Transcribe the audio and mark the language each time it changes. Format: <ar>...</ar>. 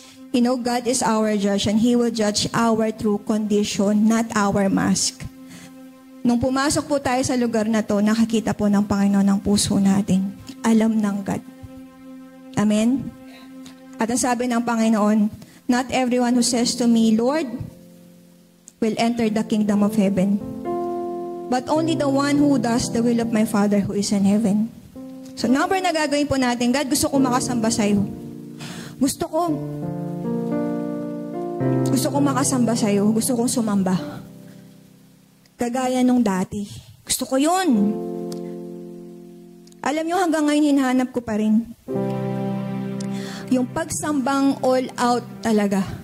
<en>You know, God is our judge and He will judge our true condition, not our mask.</en> <tl>Nung pumasok po tayo sa lugar na to, nakakita po ng Panginoon ang puso natin. Alam ng God. Amen? At ang sabi ng Panginoon,</tl> <en>not everyone who says to me, Lord, will enter the kingdom of heaven, but only the one who does the will of my Father who is in heaven.</en> <tl>So number na gagawin po natin, God, gusto ko makasamba sa'yo. Gusto ko makasamba sa'yo. Gusto kong sumamba. Kagaya nung dati. Gusto ko yun. Alam nyo, hanggang ngayon hinahanap ko pa rin. Yung pagsambang all out talaga.</tl>